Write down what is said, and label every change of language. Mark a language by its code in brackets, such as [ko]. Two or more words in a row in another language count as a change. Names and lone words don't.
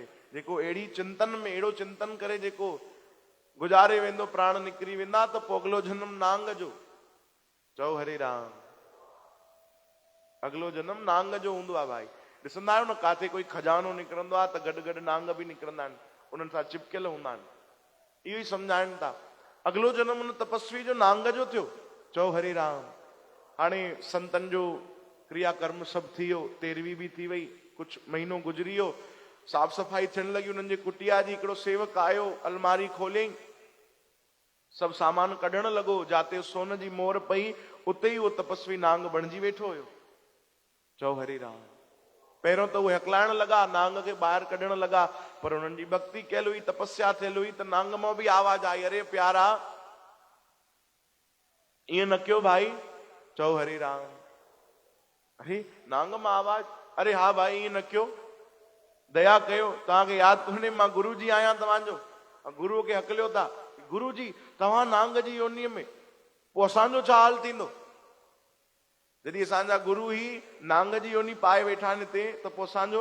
[sd] जेको अहिड़ी चिंतन में, अहिड़ो चिंतन करे जेको गुजारे वेंदो, प्राण निकिरी वेंदा, त पोइ अगलो जन्म नांग जो। चओ हरे राम। अगलो जन्म नांग जो हूंदो आहे भाई। ॾिसंदा आहियो न, काथे कोई खजानो निकिरंदो आहे त गॾु गॾु नांग बि निकिरंदा आहिनि, उन्हनि सां चिपकियल हूंदा आहिनि। इहो ई सम्झाइनि था। अगलो जन्म उन तपस्वी जो नांग जो थियो। चओ हरे राम। हाणे संतनि जो क्रियाकर्म सभु थी वियो, 13वीं बि थी वई, कुछ महीनो गुजरी वियो, साफ़ सफ़ाई थियण लॻी उन्हनि जे कुटिया जी। हिकिड़ो सेवक आयो, अलमारी खोलियईं, सभु सामान कढण लॻो, जाते सोन जी मोहर पई उते ई उहो तपस्वी नांग बणिजी वेठो हुयो। चओ हरे राम। पहिरियों त उहे हकलाइण लॻा, नांग खे ॿाहिरि कढण लॻा, पर उन्हनि जी भक्ति कयल हुई, तपस्या थियल हुई, त नांग मां बि आवाज़ आई, अरे प्यारा ईअं न कयो भाई। चओ हरे राम। अरे नांग मां आवाज़, अरे हा भाई ईअं न कयो, दया कयो, तव्हांखे यादि कोन्हे मां गुरु जी आहियां तव्हांजो। गुरुअ खे हकलियो था, गुरु जी तव्हां नांग जी योनीअ में, पोइ असांजो छा हाल थींदो? जॾहिं असांजा गुरु ही नांग जी योनी पाए वेठा आहिनि हिते, त पोइ असांजो?